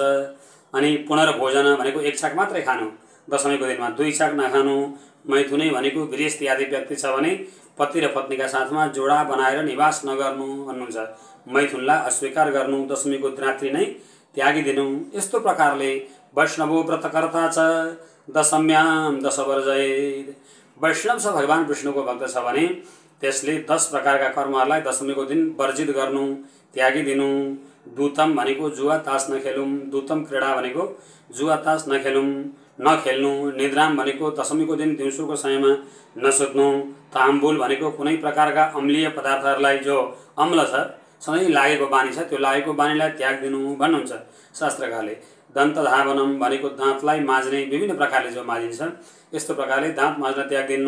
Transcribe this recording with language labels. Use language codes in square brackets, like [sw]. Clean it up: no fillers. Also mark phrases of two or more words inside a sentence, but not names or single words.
[ne] अनि पुनर्भोजन भनेको एक छाक मात्रै खानु, दशमीको दिनमा दुई छाक नखानु। मैथुनै भनेको गृहस्थी आदि व्यक्ति छ भने पति र पत्नीका साथमा जोडा बनाएर निवास नगर्नु भन्नुहुन्छ। मैथुनलाई अस्वीकार गर्नु, दशमीको रात्रि नै त्यागिदिनु। यस्तो प्रकारले [sa] वैष्णवो व्रतकर्ता च दशम्याम दश वर्जयेत्, [ne] वैष्णव छ भगवान विष्णुको भक्त छ भने त्यसले 10 प्रकारका कर्महरूलाई दशमीको दिन वर्जित गर्नु। त्यागिदिनु। दूतम भनेको जुवा तास नखेलौँ, [sa] दूतम क्रीडा [ne] भनेको जुवा तास नखेलौँ, नखेल्नु। निद्राम भनेको दशमीको दिन दिउँसोको समयमा नसुत्नु। ताम्बुल भनेको कुनै प्रकारका अम्लीय पदार्थहरूलाई जो अम्ल छ, सधैँ लागेको बानी छ, त्यो लागेको बानीलाई त्याग दिनु भन्नुहुन्छ शास्त्रकारले। दन्तधावनम भनेको दाँतलाई माझ्ने, विभिन्न प्रकारले जो माझिन्छ यस्तो प्रकारले दाँत माझ्न त्याग दिनु।